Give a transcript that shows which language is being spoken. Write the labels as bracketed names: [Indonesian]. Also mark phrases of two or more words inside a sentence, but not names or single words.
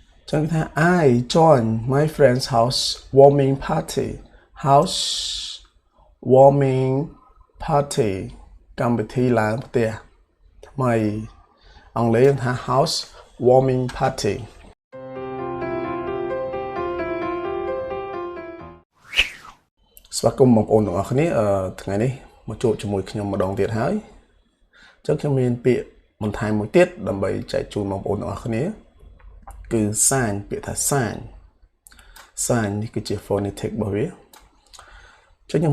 [Khmer] ចឹងថា [English] I join my friend's house warming party house warming party [Khmer] កម្មវិធីឡើងផ្ទះថ្មីអង់គ្លេសថា [English] house warming party [Khmer] ស្វាគមន៍បងប្អូនទាំងអស់គ្នាថ្ងៃនេះមកជួបជាមួយខ្ញុំម្ដងទៀតហើយអញ្ចឹងខ្ញុំមានពាក្យបន្ថែម មួយទៀតដើម្បីចែកជូនបងប្អូនទាំងអស់គ្នាគឺសាញពាក្យថាសាញនេះគឺជា phonetic របស់វាចឹងខ្ញុំ